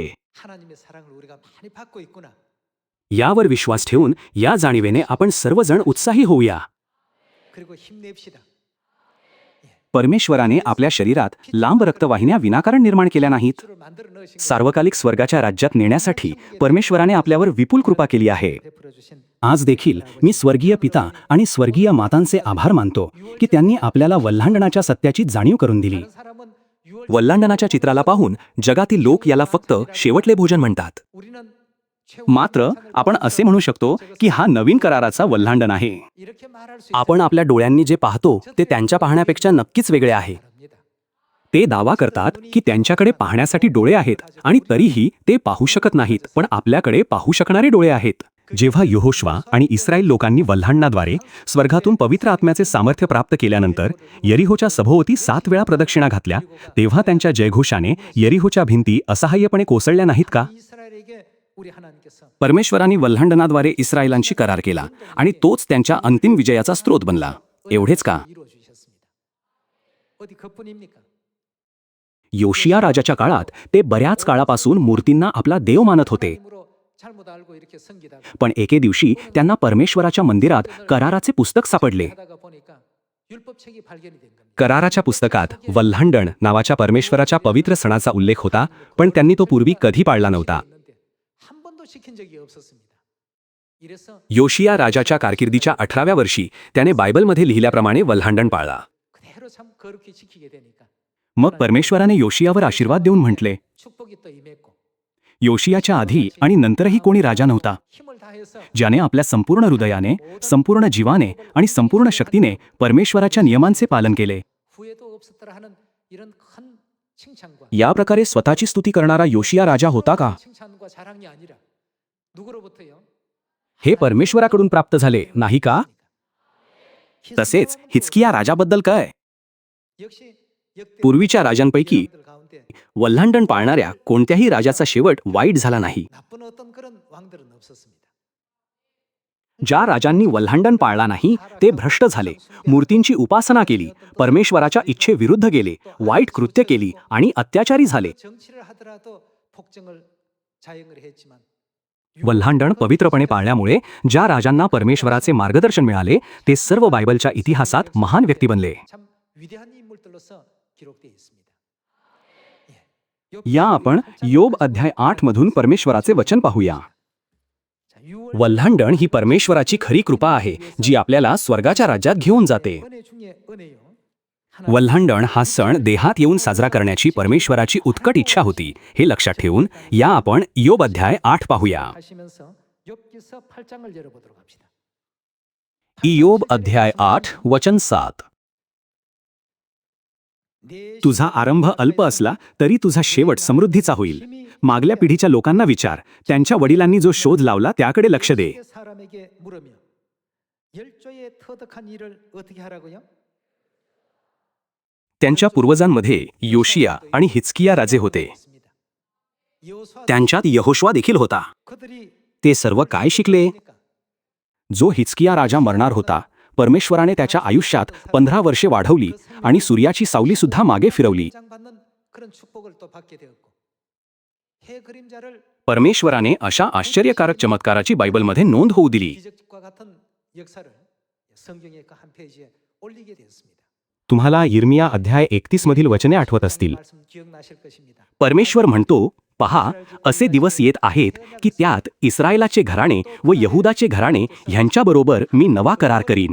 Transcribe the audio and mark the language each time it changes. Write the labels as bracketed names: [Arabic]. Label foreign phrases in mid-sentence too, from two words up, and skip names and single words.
[Korean] 하나님의 사랑을 우리가 많이 받고 있구나. [Marathi] यावर विश्वास ठेवून या जाणीवेने आपण सर्वजण उत्साही होऊया. [Korean] 그리고 힘냅시다. [Marathi] परमेश्वराने आपल्या शरीरात लांब रक्तवाहिन्या विनाकारण निर्माण केल्या नाहीत. [Korean] 핏줄을 만들어 넣으신 거 [Marathi] सार्वकालिक स्वर्गाच्या राज्यात नेण्यासाठी परमेश्वराने आपल्यावर विपुल कृपा केली आहे. [Korean] 베풀어 주신 [Marathi] आज देखील मी स्वर्गीय पिता आणि स्वर्गीय मातांचे आभार मानतो की त्यांनी आपल्याला वल्हांडणाच्या सत्याची जाणीव करून दिली. [Korean] 다른 사람은 6월 [Marathi] वल्हांडणाच्या चित्राला पाहून जगातील लोक याला फक्त शेवटले भोजन म्हणतात. [Korean] 우리는 최후 [Marathi] मात्र आपण असे म्हणू शकतो की हा नवीन कराराचा वल्हांडण आहे. [Korean] 이렇게 말할 수 [Marathi] आपण आपल्या डोळ्यांनी जे पाहतो ते त्यांच्या पाहण्यापेक्षा नक्कीच वेगळे आहे. [Korean] 있습니다. [Marathi] ते दावा करतात की त्यांच्याकडे पाहण्यासाठी डोळे आहेत आणि तरीही ते पाहू शकत नाहीत, पण आपल्याकडे पाहू शकणारे डोळे आहेत. जेव्हा यहोशुआ आणि इस्रायल लोकांनी वल्हांडणाद्वारे स्वर्गातून पवित्र आत्म्याचे सामर्थ्य प्राप्त केल्यानंतर यरीहोच्या सभोवती 7 वेळा प्रदक्षिणा घातल्या, तेव्हा त्यांच्या जयघोषाने यरीहोच्या भिंती असहाय्यपणे कोसळल्या नाहीत का? [Korean] 이스라엘에게 우리 하나님께서 [Marathi] परमेश्वराने वल्हांडणाद्वारे इस्रायलांशी करार केला आणि तोच त्यांच्या अंतिम विजयाचा स्रोत बनला. एवढेच का? [Korean] 이루어 주셨습니다. 어디 그뿐입니까? [Marathi] योशिया राजाच्या काळात ते बऱ्याच काळापासून मूर्तींना आपला देव मानत होते. [Korean] 하나님으로 잘못 알고 이렇게 섬기다가 [Marathi] पण एके दिवशी त्यांना परमेश्वराच्या मंदिरात कराराचे पुस्तक सापडले. [Korean] 하다가 보니까 율법책이 발견이 된 겁니다. [Marathi] कराराच्या पुस्तकात वल्हांडण नावाच्या परमेश्वराच्या पवित्र सणाचा उल्लेख होता, पण त्यांनी तो पूर्वी कधी पाळला नव्हता. [Korean] 했는데 한 번도 시킨 적이 없었습니다. 이래서 [Marathi] योशिया राजाच्या कारकिर्दीच्या 18व्या वर्षी त्याने बायबलमध्ये लिहिल्याप्रमाणे वल्हांडण पाळला. [Korean] 그대로 참 거룩히 지키게 되니까 [Marathi] मग परमेश्वराने योशियावर आशीर्वाद देऊन म्हटले, [Korean] 축복이 또 임했고 [Marathi] योशियाच्या आधी आणि नंतरही कोणी राजा नव्हता [Korean] 힘을 다해서 [Marathi] ज्याने आपल्या संपूर्ण हृदयाने, संपूर्ण जीवाने आणि संपूर्ण शक्तीने परमेश्वराच्या नियमांचे पालन केले. [Korean] 후회도 없었더라 하는 이런 큰 칭찬과 [Marathi] या प्रकारे स्वतःची स्तुती करणारा योशिया राजा होता का? [Korean] 칭찬과 자랑이 아니라 누구로부터요? [Marathi] हे परमेश्वराकडून प्राप्त झाले नाही का? तसेच हिजकिया राजाबद्दल काय? [Korean] 역시 [Marathi] पूर्वीच्या राजांपैकी [Korean] 가운데 [Marathi] वल्हांडण पाळणाऱ्या कोणत्याही राजाचा शेवट वाईट झाला नाही. [Korean] 나쁜 어떤 그런 왕들은 없었습니다. [Marathi] ज्या राजांनी वल्हांडण पाळला नाही ते भ्रष्ट झाले, मूर्तींची उपासना केली, परमेश्वराच्या इच्छेविरुद्ध गेले, वाईट कृत्य केली आणि अत्याचारी झाले. [Korean] 정치를 하더라도 폭정을 자행을 했지만 [Marathi] वल्हांडण पवित्रपणे पाळल्यामुळे ज्या राजांना परमेश्वराचे मार्गदर्शन मिळाले ते सर्व बायबलच्या इतिहासात महान व्यक्ती बनले. [Korean] 참 위대한 인물들로서 기록되어 있습니다. [Marathi] या आपण योब अध्याय 8 मधून परमेश्वराचे वचन पाहूया. [Korean] 자, 6월 [Marathi] वल्हांडण ही परमेश्वराची खरी कृपा आहे जी आपल्याला स्वर्गाच्या राज्यात घेऊन जाते. [Korean] 은혜 중에 은혜요. [Marathi] वल्हांडण हा सण देहात येऊन साजरा करण्याची परमेश्वराची उत्कट इच्छा होती. हे लक्षात ठेवून या आपण योब अध्याय 8 पाहूया. [Korean] 하시면서 욥기서 8장을 열어보도록 합시다. [Marathi] इयोब अध्याय 8 वचन 7. [Korean] 내 [Marathi] तुझा आरंभ अल्प असला तरी तुझा शेवट समृद्धीचा होईल. मागल्या पिढीच्या लोकांना विचार, त्यांच्या वडिलांनी जो शोध लावला त्याकडे लक्ष दे. [Korean] 사람에게 물으며 열조의 터득한 일을 어떻게 하라고요? [Marathi] त्यांच्या पूर्वजांमध्ये योशिया आणि हिजकिया राजे होते. [Korean] 여호수아 [Marathi] त्यांच्यात यहोशुआ देखील होता. [Korean] 그들이 [Marathi] ते सर्व काय शिकले? जो हिजकिया राजा मरणार होता, परमेश्वराने त्याच्या आयुष्यात 15 वर्षे वाढवली आणि सूर्याची सावली सुद्धा मागे फिरवली. [Korean] 받는 그런 축복을 또 받게 되었고 해 그림자를 [Marathi] परमेश्वराने अशा आश्चर्यकारक चमत्काराची बायबलमध्ये नोंद होऊ दिली. [Korean] 기적과 같은 역사를 성경의 그 한 페이지에 올리게 되었습니다. [Marathi] तुम्हाला यिर्मिया अध्याय 31 मधील वचने आठवत असतील. [Korean] 말씀 기억나실 것입니다. [Marathi] परमेश्वर म्हणतो, पहा, असे दिवस येत आहेत की त्यात इस्रायलाचे घराणे व यहुदाचे घराणे ह्यांच्याबरोबर मी नवा करार करीन.